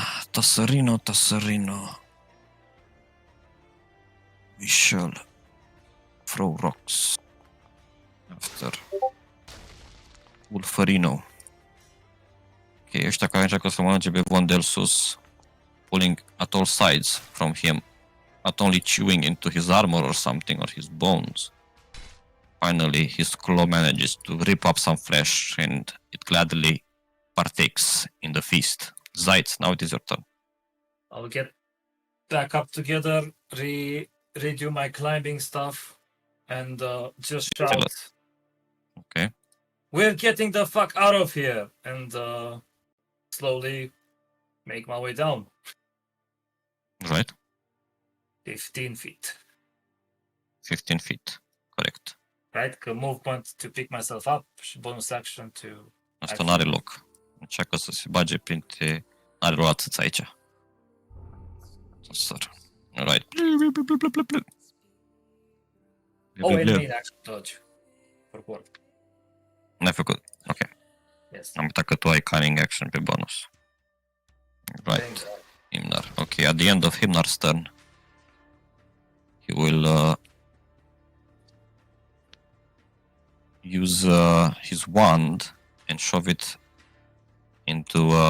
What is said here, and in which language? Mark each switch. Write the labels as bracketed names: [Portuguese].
[English] Tasserino. Michel. Throw rocks. After. Ulferino. [Romanian] Ok, ăștia care încearcă să mănânce pe Vondel sus. [English] Pulling at all sides from him. Not only chewing into his armor or something, or his bones. Finally, his claw manages to rip up some flesh, and it gladly partakes in the feast. Zaitz, now it is your turn. I'll get back up together, redo my climbing stuff, and just Tell shout, us. Okay. "We're getting the fuck out of here!" and slowly make my way down. Right. 15 feet. 15 feet. [Romanian] Corect. [English] Right? [Romanian] Că [English] movement to pick myself up [Romanian] și [English] bonus action to... [Romanian] Asta n-are loc. Încearcă să se bage printre... N-are rost atâți aici. Să sar. [English] Right. Oh, and main action dodge. Forgot. [Romanian] N-ai făcut. Ok. [English] Yes. [Romanian] Am uitat că tu ai cunning action pe bonus. [English] Thank Right. God. Himnar. Okay, at the end of Himnar's turn, he will use his wand and shove it into